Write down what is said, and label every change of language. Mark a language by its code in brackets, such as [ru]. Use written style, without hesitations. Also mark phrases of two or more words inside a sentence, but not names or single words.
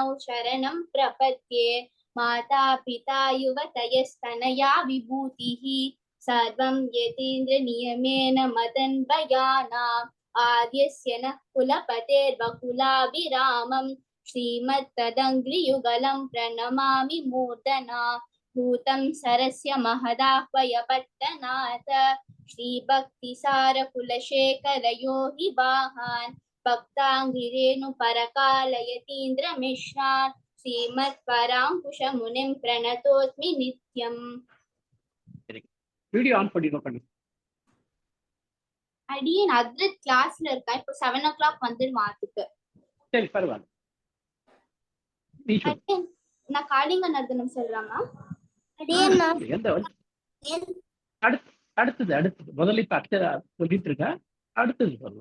[sa] शरणं प्रपद्ये माता पिता युवतयस्तनया विभूतिः सर्वं यतीन्द्रनियमेन मदन्वयानाम् आद्यस्य नः कुलपतेर्वकुलाभिरामम् श्रीमत्तदङ्घ्रियुगलं प्रणमामि मूर्धना भूतं सरस्य महदाह्वय पट्टनाथ श्रीभक्तिसारकुलशेखरयो हि वाहान् भक्ताङ्घ्रिरेणुपरकालयतीन्द्रमिश्रान् श्रीमत्पराङ्कुशमुनिं प्रणतोऽस्मि नित्यम्. [ta] வீடியோ ஆன் பண்ணி பண்ணு. அடியேன் அத்ரித் கிளாஸ்ல இருக்கா, இப்போ 7 o'clock வந்துடுவான். அதுக்கு சரி பரவாயில்ல. நான் காளிங்க நர்தனம் சொல்றாமா? அடுத்தது முதல்ல இப்ப அக்ஷரா சொல்லிட்டு இருக்கா, அடுத்தது சொல்லணும்.